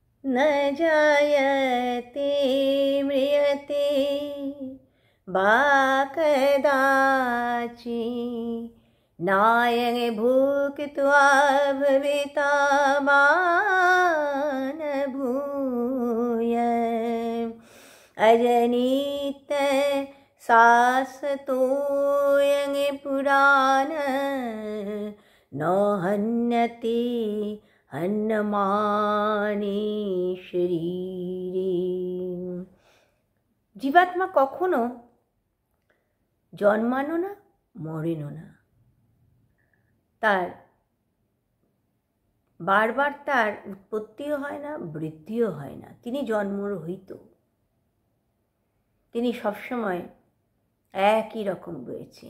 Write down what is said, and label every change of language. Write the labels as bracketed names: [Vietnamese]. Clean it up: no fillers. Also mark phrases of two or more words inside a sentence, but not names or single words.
[Sanskrit] न जायते म्रियते वा कदाचित् नायं भुक्त्वा भविता मा न भूयः अजनित शाश्वतोऽयं पुराणः न हन्यते हन्यमाने शरीरे। [Bangla] জীবাত্মা কখনো জন্মানো না, মরেনও না। তার বারবার তার উৎপত্তিও হয় না, বৃদ্ধিও হয় না। তিনি জন্মরহিত। তিনি সবসময় একই রকম রয়েছেন।